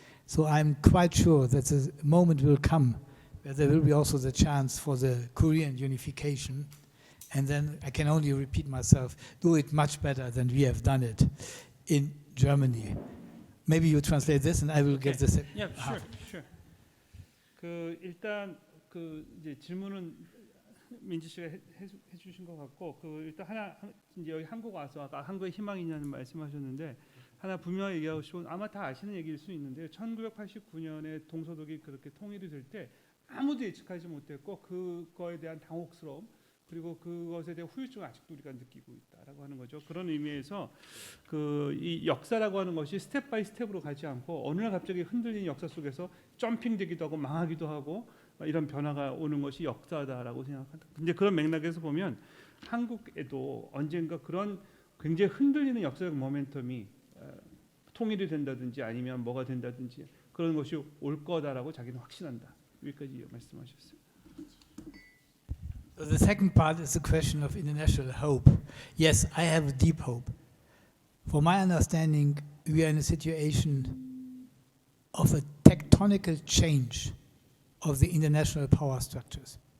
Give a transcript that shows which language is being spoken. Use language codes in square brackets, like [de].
[en] So I'm quite sure that the moment will come where there will be also the chance for the Korean unification. And then I can only repeat myself, do it much better than we have done it in Germany. Maybe you translate this and I will get this. Yeah, sure. [ko] 그 일단 그 이제 질문은 민지 씨가 해주신 것 같고, 그 일단 하나 이제 여기 한국 와서 아까 한국의 희망이냐는 말씀하셨는데 하나 분명히 얘기하고 싶은, 아마 다 아시는 얘기일 수 있는데 1989년에 동서독이 그렇게 통일이 될 때 아무도 예측하지 못했고 그거에 대한 당혹스러움 그리고 그것에 대한 후유증을 아직도 우리가 느끼고 있다라고 하는 거죠. 그런 의미에서 이 역사라고 하는 것이 스텝 바이 스텝으로 가지 않고 어느 날 갑자기 흔들리는 역사 속에서 점핑되기도 하고 망하기도 하고 이런 변화가 오는 것이 역사다라고 생각한다. 근데 그런 맥락에서 보면 한국에도 언젠가 그런 굉장히 흔들리는 역사적 모멘텀이 통일이 된다든지 아니면 뭐가 된다든지 그런 것이 올 거다라고 자기는 확신한다. 여기까지 말씀하셨어요. [en] The second part is the question of international hope. Yes, I have deep hope. For my understanding, we are in a situation of a tectonical change of the international power structures.